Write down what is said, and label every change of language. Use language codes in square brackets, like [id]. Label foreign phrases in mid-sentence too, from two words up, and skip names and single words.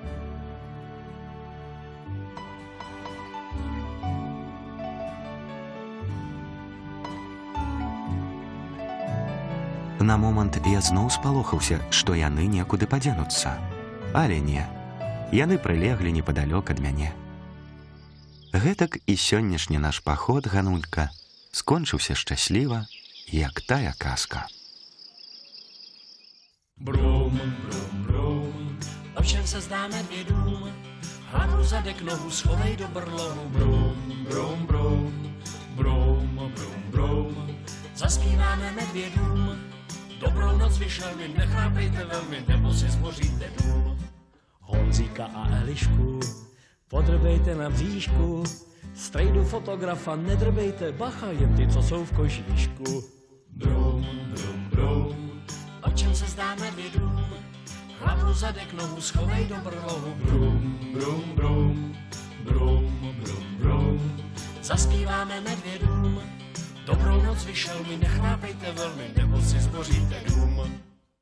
[be] На момант я зноў спалохаўся, што яны некуды падзенуцца. Але не. Яны прылеглі непадалёк ад мяне. Гэтак і сённяшні наш паход, Ганулька, скончыўся шчасліва, як тая казка. [cs] Brum, brum, brum, ovšem se zdá medvědům, hlavu zadek nohu schovej do brlohu. Brum, brum, brum, brum, brum, brum, zaspíváme medvědům, dobrou noc vyšelmi, nechrápejte velmi, nebo si zboříte dům. Honzíka a Elišku podrbejte na bříšku, strejdu fotografa nedrbejte, bacha, jen ty, co jsou v kožíšku. Brum, brum, brum, o čem se zdá medvědům, hlavu zadek nohu schovej do brlohu. Brum, brum, brum, brum, brum, brum, zaspíváme medvědům, dobrou noc vyšel mi, nechrápejte velmi, nebo si zboříte dům.